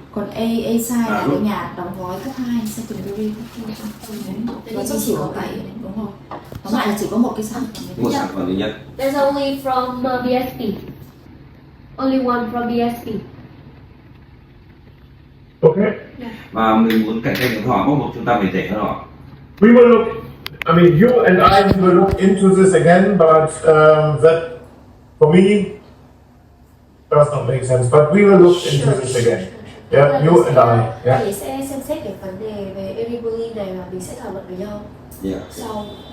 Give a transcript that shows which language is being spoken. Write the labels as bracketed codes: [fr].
[vi] Còn Esai là cái nhà đóng gói cấp 2 secondary cấp 2. Và chỉ có vậy, đúng rồi. Tóm lại là chỉ có một cái sản phẩm. Một sản phẩm duy nhất. [en] There's only from BSP. Only one from BSP. Okay. [vi] Và mình muốn cạnh tranh với họ, bắt buộc chúng ta phải rẻ hơn họ. [en] We will look. I mean, you and I will look into this again, but that for me does not make sense. But we will look into this again. Yeah, you and I. Yeah. [vi] Mình sẽ xem xét cái vấn đề về Eribulin này và mình sẽ thảo luận với nhau sau.